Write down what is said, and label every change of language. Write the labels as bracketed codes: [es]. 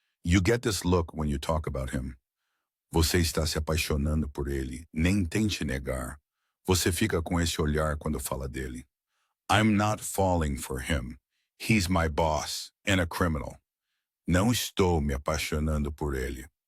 [en] You get this look when you talk about him. [pt] Você está se apaixonando por ele, nem tente negar. Você fica com esse olhar quando fala dele. [en] I'm not falling for him. He's my boss and a criminal. [pt] Não estou me apaixonando por ele.